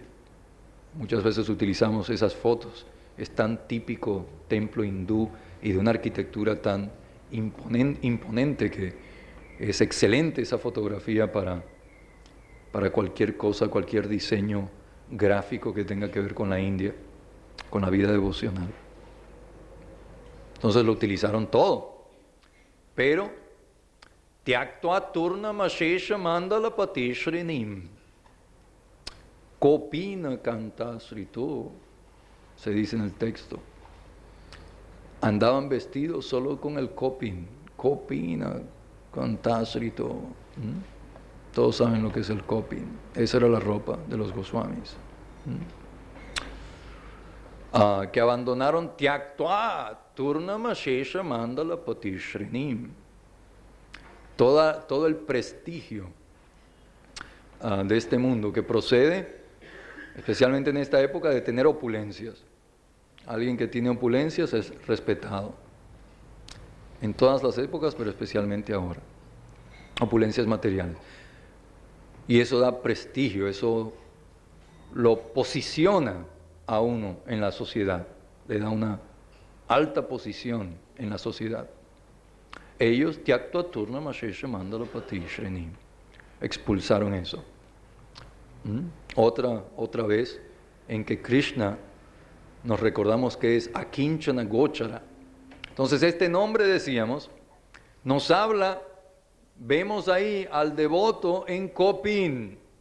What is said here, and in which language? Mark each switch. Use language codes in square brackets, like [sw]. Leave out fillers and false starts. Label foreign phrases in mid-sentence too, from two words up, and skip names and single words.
[es] Muchas veces utilizamos esas fotos. Es tan típico templo hindú y de una arquitectura tan imponente que es excelente esa fotografía para cualquier cosa, cualquier diseño gráfico que tenga que ver con la India, con la vida devocional. Entonces lo utilizaron todo. [sa] Pero Tyaktva turna mashesha mandala patishrinim Kopina kantasrito, [es] se dice en el texto. Andaban vestidos solo con el [sa] kopina kantasrito. [es] Todos saben lo que es el kopin. Esa era la ropa de los Goswamis. Que abandonaron [sa] Tyaktva turnamashesha mandala patishrinim. [es] Todo el prestigio de este mundo que procede, especialmente en esta época, de tener opulencias. Alguien que tiene opulencias es respetado. En todas las épocas, pero especialmente ahora. Opulencias materiales. Y eso da prestigio, eso lo posiciona a uno en la sociedad, le da una alta posición en la sociedad. Ellos, [sa] Tyaktva turna mashesha mandala patishrinim, [es] expulsaron eso. Otra vez en que Krishna nos recordamos que es [sa] Akinchana Gochara. [es] Entonces este nombre, decíamos, Nos habla, vemos ahí al devoto en Kopin.